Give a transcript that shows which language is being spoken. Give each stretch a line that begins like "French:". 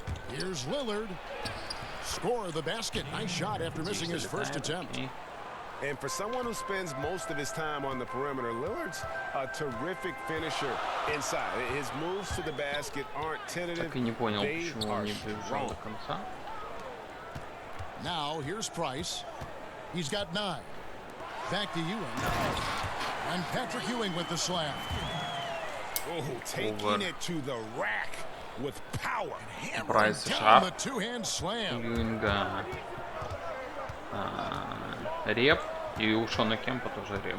English: Here's Lillard. Score the basket. Nice shot after missing his first attempt. And for someone who spends most of his time on the perimeter, Lillard's a terrific finisher inside. His moves to the basket aren't tentative.
Russian: Так и не понял, почему он не бежал до конца.
English: Now here's Price. He's got 9. Back to Ewing. And Patrick Ewing with the slam. Oh, taking it to the rack with power. Price Down the two-hand slam.
Russian: Ewinga реп, и у Шона Кемпа тоже реп.